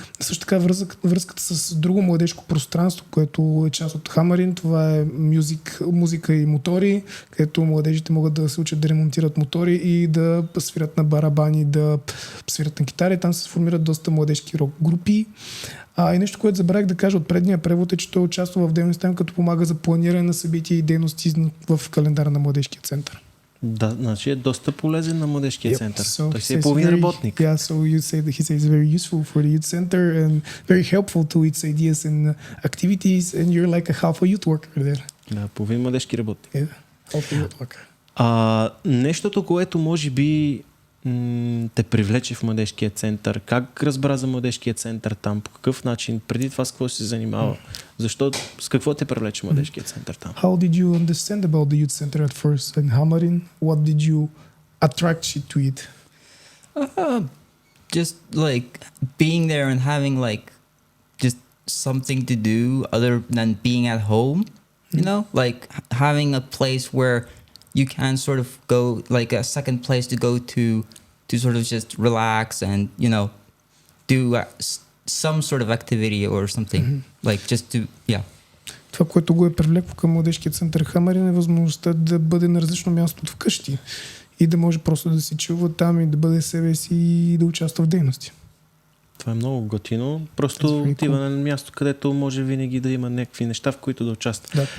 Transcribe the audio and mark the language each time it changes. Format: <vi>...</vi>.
<bg>Също така връзката с друго младежко пространство, което е част от Хамарин, това е музика и мотори, където младежите могат да се учат да ремонтират мотори и да свират на барабани, да свират на китари. Там се сформират доста младежки рок групи. И нещо, което забравих да кажа от предния превод е, че той участва в дейността, като помага за планиране на събития и дейности в календара на младежкия център. Да, значи е доста полезен на младежкия център. Той си е половин работник.</bg> <en>Yeah, so you say that he says very useful for the youth center and very helpful to its ideas and activities, and you're like a half a youth worker there.</en> <bg>Да, половин младежки работник.</bg> <en>Yeah, half a youth worker.</en> <bg>Нещото, което може би те привлече в младежкия център, как разбра за младежкия център там, по какъв начин, преди това с какво се занимава, защо, с какво те привлече младежкия център там?</bg> <en>How did you understand about the youth center at first in Hamarin? What did you attract you to it? Just like being there and having like just something to do other than being at home, you know, like having a place where you can sort of go, like a second place to go to to sort of just relax and, you know, do some sort of activity or something. Like just to, yeah.</en> <bg>Това, което го е привлекло към Младежкия център Хамарин, е възможността да бъде на различно място от вкъщи и да може просто да си чува там и да бъде себе си и да участва в дейности. Това е много готино. Просто отива на място, където може винаги да има някакви неща, в които да участва. Да.</bg>